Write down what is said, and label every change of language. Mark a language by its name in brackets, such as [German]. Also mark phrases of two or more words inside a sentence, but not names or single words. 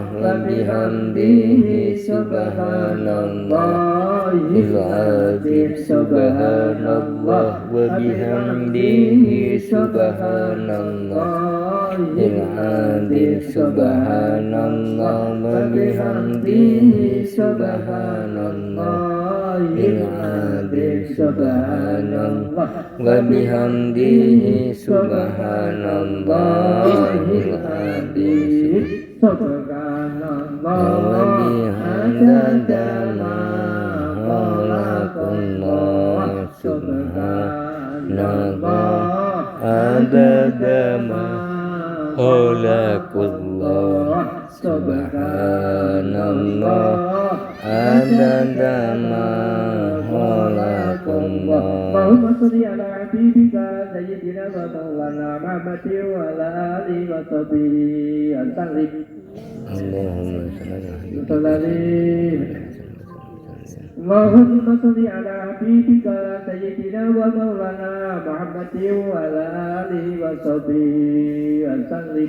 [Arabic] وبحمده سبحان الله العظيم سبحان الله وبحمده سبحان الله العظيم سبحان الله وبحمده سبحان الله سبحان الله وبحمده سبحان الله العظيم Subhanallah وبحمده عدد ما خلق الله سبحان الله عدد ما خلق الله سبحان الله عدد ما خلق الله اللهم صل على حبيبك سيدنا ومولانا محمد وعلى آله وصحبه وسلم. اللهم صل على اللهم صل على حبيبك سيدنا ومولانا محمد وعلى آله وصحبه وسلم.